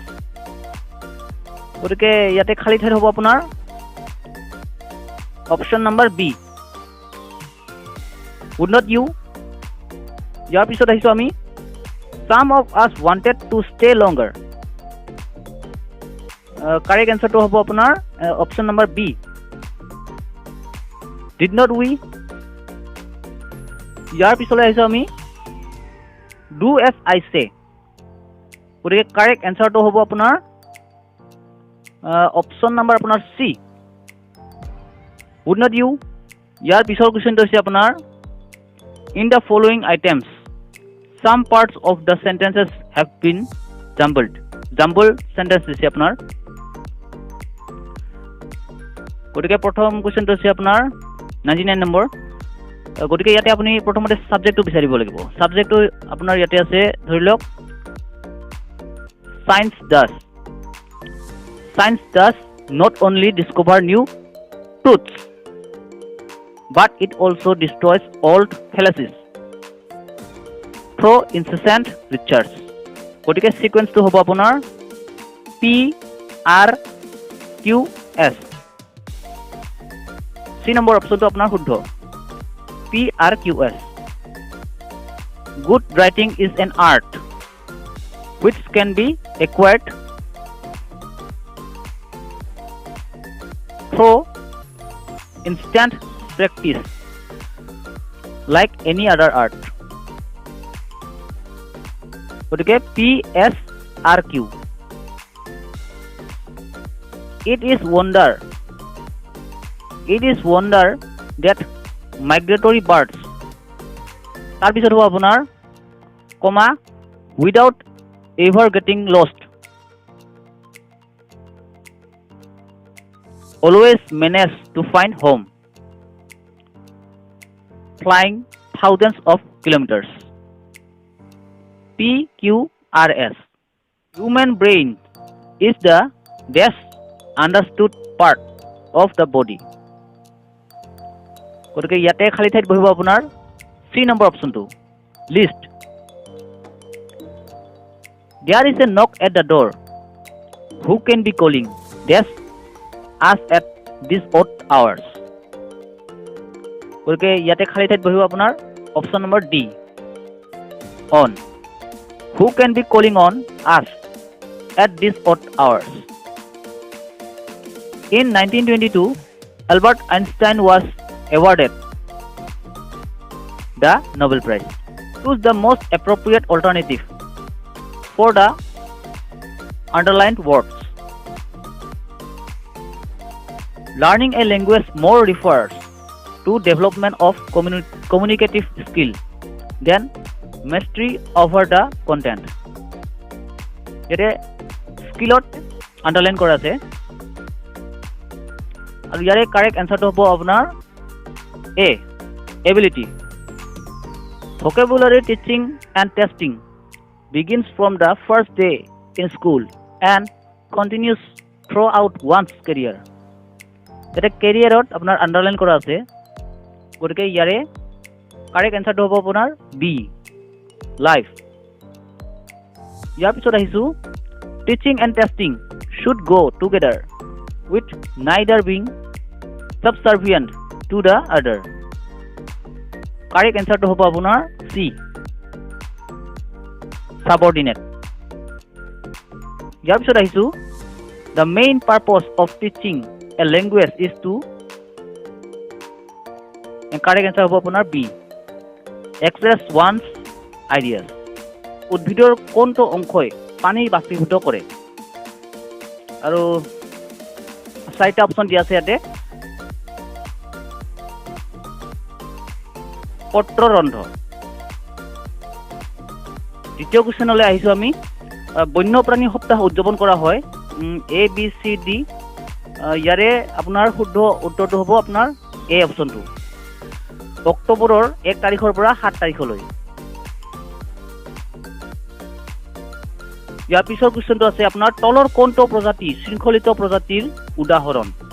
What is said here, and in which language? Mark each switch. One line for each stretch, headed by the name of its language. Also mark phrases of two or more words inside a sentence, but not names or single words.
Assamese: গতিকে ইয়াতে খালী ঠাইত হ'ব আপোনাৰ
English: option number B, would not you.
Assamese: ইয়াৰ পিছত আহিছোঁ আমি
English: some of us wanted to stay longer. correct answerটো
Assamese: হ'ব আপোনাৰ
English: option number B, did not we.
Assamese: ইয়াৰ পিছলৈ আহিছোঁ আমি
English: do as I say.
Assamese: গতিকে
English: correct answerটো
Assamese: হ'ব আপোনাৰ
English: option number
Assamese: আপোনাৰ
English: C, would not you.
Assamese: ইয়াৰ পিছৰ কুৱেশ্যনটো হৈছে আপোনাৰ
English: in the following items some parts of the sentences have been jumbled sentence
Assamese: দিছে আপোনাৰ। গতিকে প্ৰথম কুৱেশ্যনটো হৈছে আপোনাৰ 99 নম্বৰ। গতিকে ইয়াতে আপুনি প্ৰথমতে ছাবজেক্টটো বিচাৰিব লাগিব। ছাবজেক্টটো আপোনাৰ ইয়াতে আছে, ধৰি লওক
English: science does not only discover new truths but it also destroys old fallacies through incessant research.
Assamese: গতিকে সিকুৱেন্সটো হ'ব আপোনাৰ PRQS। চি নম্বৰ অপশ্যনটো আপোনাৰ শুদ্ধ, PRQS।
English: Good writing is an art which can be acquired through instant practice like any other art.
Assamese: গতিকে PSRQ।
English: It is wonder that migratory birds,
Assamese: তাৰপিছত হ'ব আপোনাৰ
English: কমা without ever getting lost always manage to find home flying thousands of kilometers. PQRS. Human brain is the best understood part of the body.
Assamese: গতিকে ইয়াতে খালী ঠাইত বহিব আপোনাৰ
English: C number optionটো,
Assamese: লিষ্ট।
English: There is a knock at the door. Who can be calling? Yes, us at these odd hours.
Assamese: গতিকে ইয়াতে খালী ঠাইত বহিব আপোনাৰ
English: option number D, অন। Who can be calling on us at these odd hours? In 1922, Albert Einstein was awarded the Nobel Prize. Choose the most appropriate alternative for the underlined words. Learning a language more refers to development of communicative skill than mastery over the content. Here skillot
Assamese: আন্ডাৰলাইন কৰা আছে আৰু ইয়াৰে
English: correct answerটো
Assamese: হ'ব আপোনাৰ
English: a ability vocabulary teaching and testing begins from the first day in school and continues throughout one's career
Assamese: এটা কেৰিয়াৰত আপোনাৰ আন্ডাৰলাইন কৰা আছে গতিকে ইয়াৰে
English: correct answerটো
Assamese: হ'ব আপোনাৰ
English: B life
Assamese: ইয়াৰ পিছত আহিছো
English: teaching and testing should go together with neither being subservient to the other correct answerটো
Assamese: হ'ব আপোনাৰ
English: সি
Assamese: সাবঅৰ্ডিনেট ইয়াৰ পিছত আহিছো
English: the main purpose of teaching a language is to correct answer
Assamese: হ'ব আপোনাৰ বি
English: express one's ideas
Assamese: উদ্ভিদৰ কোনটো অংশই পানী বাষ্পীভূত কৰে আৰু চাৰিটা অপচন দিয়া আছে ইয়াতে পত্ৰৰন্ধ দ্বিতীয় কোৱেশ্যনলৈ আহিছো আমি বন্যপ্ৰাণী সপ্তাহ উদযাপন কৰা হয় এ বি চি ডি ইয়াৰে আপোনাৰ শুদ্ধ উত্তৰটো হ'ব আপোনাৰ এ অপচনটো অক্টোবৰৰ 1 তাৰিখৰ পৰা 7 তাৰিখলৈ ইয়াৰ পিছৰ কোৱেশ্যনটো আছে আপোনাৰ তলৰ কোনটো প্ৰজাতি শৃংখলিত প্ৰজাতিৰ উদাহৰণ